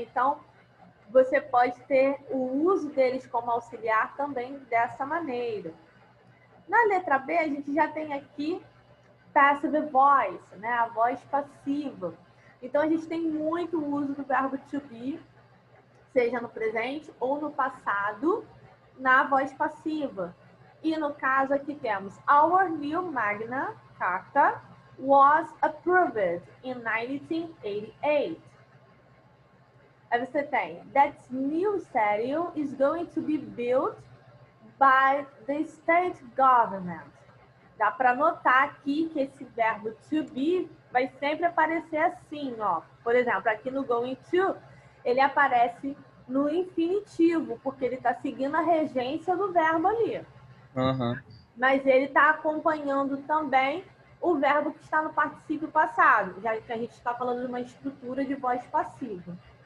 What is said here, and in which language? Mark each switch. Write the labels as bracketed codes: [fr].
[pt] Então, você pode ter o uso deles como auxiliar também dessa maneira. Na letra B, a gente já tem aqui passive voice, né? A voz passiva. Então, a gente tem muito uso do verbo to be, seja no presente ou no passado, na voz passiva. E no caso aqui temos [en] Our new Magna Carta was approved in 1988. [pt] Aí você tem [en] That new stadium is going to be built by the state government. [pt] Dá para notar aqui que esse verbo to be vai sempre aparecer assim, ó. Por exemplo, aqui no going to, ele aparece no infinitivo, porque ele está seguindo a regência do verbo ali. Mas ele está acompanhando também o verbo que está no particípio passado, já que a gente está falando de uma estrutura de voz passiva.